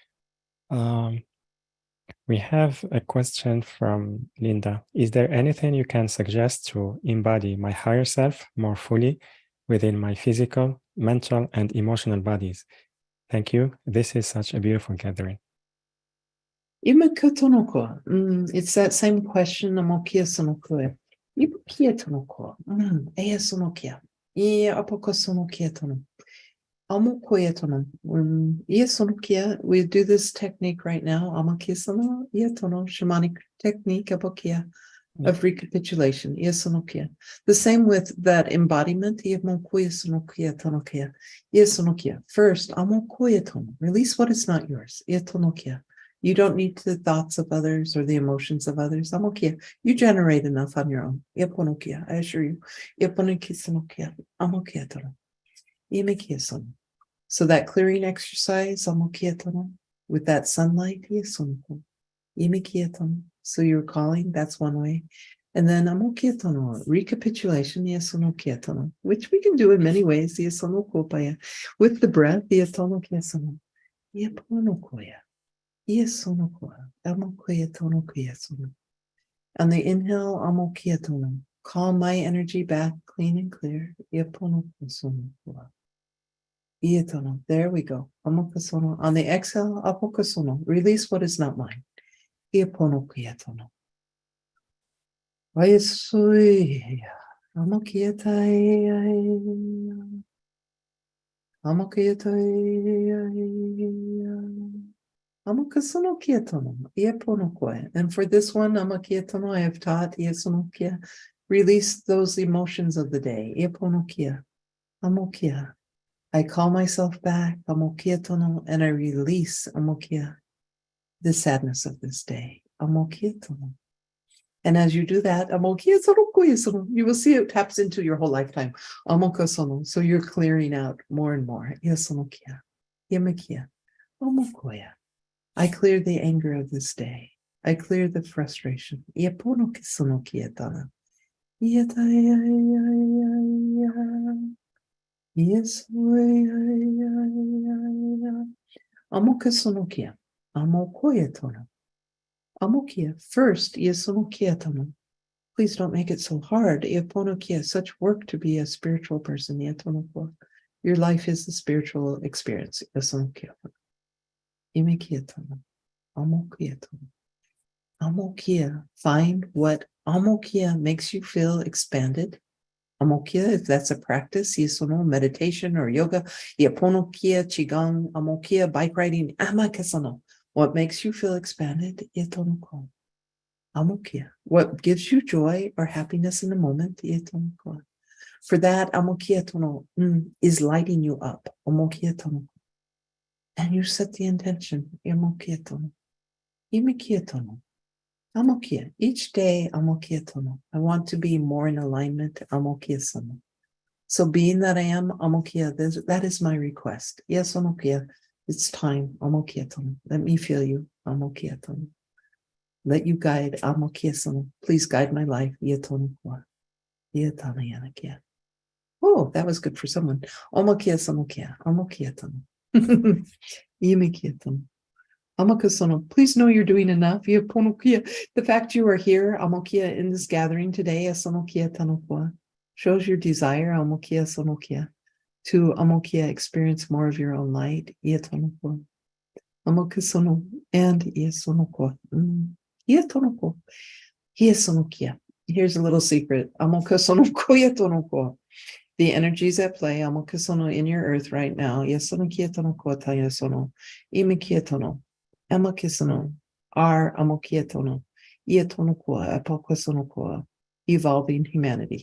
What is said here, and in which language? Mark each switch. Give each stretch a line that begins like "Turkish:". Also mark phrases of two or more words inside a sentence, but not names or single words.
English: We have a question from Linda. Is there anything you can suggest to embody my higher self more fully within my physical, mental, and emotional bodies? Thank you. This is such a beautiful gathering. It's that same question. Amokia sonokoe. Ibukia tonoko. Ea sonokia. Ia apoko sonokia tono. Amokoya tono. Ia sonokia. We do this technique right now. Amokia sono. Ia tono. Shamanic technique. Apokia. Of recapitulation. Ia sonokia. The same with that embodiment. Ia mokoya sonokia tonokia. Ia sonokia. First, amokoya tono. Release what is not yours. Ia tonokia. You don't need the thoughts of others or the emotions of others. Amokia. You generate enough on your own. Iaponokia. I assure you. Iaponokia sonokia. Amokia tono. Iamekia sono. So that clearing exercise, amokia tono, with that sunlight, iasonoko. Iamekia tono. So you're calling, that's one way. And then amokia tono, recapitulation, iasonokia tono, which we can do in many ways, iasonoko paya. With the breath, iasonokia sono. Iaponokoya. Iasonokoa. Amokia tono kiasono. On the inhale, amokia tono. Call my energy back clean and clear. Iaponokosonokoa. Ietono. There we go. Amokasono. On the exhale, apokasono. Release what is not mine. Iaponokietono. Vayasui. Amokietai. Amokietai. Amokasono kietono. Iaponokoe. And for this one, amakietono, I have taught iasonokia. Release those emotions of the day. Iaponokia. Amokia. I call myself back, amokia tono, and I release, amokia, the sadness of this day. Amokia tono. And as you do that, amokia tono, kuya sono, you will see it taps into your whole lifetime. Amoka sono. So you're clearing out more and more. Iasonokia. Iamekia. Amokoya. I clear the anger of this day. I clear the frustration. Iaponoki sonokia tana. Iataya. Yes, amokasonokia, amokoya tono, amokia. First, iasonokia tono. Please don't make it so hard. Iaponokia, such work to be a spiritual person. Iatonoko. Your life is the spiritual experience. Iasonokia. Imekia tono, amokia tono, amokia. Find what amokia makes you feel expanded. Amokia, if that's a practice, iasono, meditation or yoga, iaponokia, qigong, amokia, bike riding, amakasono. What makes you feel expanded? Iatonoko. Amokia. What gives you joy or happiness in the moment? Iatonoko. For that, amokia tono is lighting you up. Amokia tono. And you set the intention. Amokia tono. Imikia tono. Amokia. Each day, amokia tono. I want to be more in alignment. Amokia sono. So being that I am, amokia, that is my request. Yes, amokia, it's time. Amokia tono. Let me feel you. Amokia tono. Let you guide. Amokia sono. Please guide my life. Ietono kwa. Ietana yanakia. Oh, that was good for someone. Amokia samokia. Amokia tono. Imikia tono. Amakasono, please know you're doing enough. Iaponokia. The fact you are here, amokia, in this gathering today, asonokia tanokwa, shows your desire, amokia sonokia, to amokia experience more of your own light. Iatonokwa. Amokasono and iasonokwa. Iatonokwa. Iasonokia. Here's a little secret. The energies at play, in your earth right now, are evolving humanity.